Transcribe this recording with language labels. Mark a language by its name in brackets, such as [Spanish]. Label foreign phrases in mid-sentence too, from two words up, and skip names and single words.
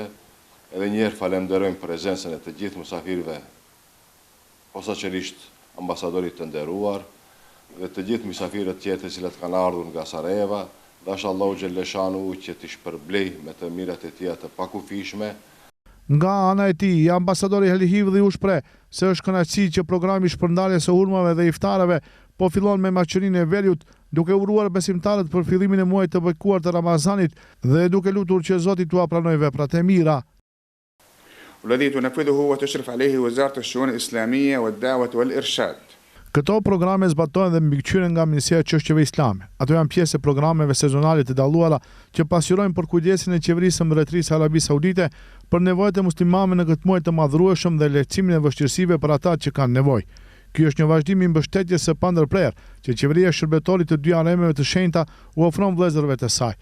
[Albanian] Edhe një herë falenderojmë prezencën e të gjithë mysafirëve, posaçërisht ambasadorit të nderuar dhe të gjithë mysafirët tjetër që kanë ardhur nga Sarajeva, dashur Allahu xhelleshanu që t'i shpërblej me të mirat e tij të pakufishme. Nga ana e tij, ambasadori El Hifdhi u shpreh se është kënaqësi që programi shpërndarjes së hurmave dhe iftareve po fillon me Maqedoninë e Veriut, duke uruar besimtarët për fillimin e muajit të bekuar të Ramazanit dhe duke lutur që Zoti t'ua pranojë veprat e mira. [Arabic] والذي تنفذه وتشرف عليه وزارة الشؤون الإسلامية والدعوة والإرشاد. [Albanian] Këto programe zbatohen dhe mbikëqyrën nga Ministria e Çështjeve Islame. Ato janë pjesë e programeve sezonale të dalluara që pasqyrojnë për kujdesin e qeverisë së Mbretërisë Arabisë Saudite për nevojat e muslimanëve në këtë muaj të madhrueshëm dhe lehtësimin e vështirësive për ata që kanë nevojë. Ky është një vazhdim i mbështetjes së pandërprerë që qeveria shërbëtorit të dy haremeve të shenjta u ofron vëllezërve të saj.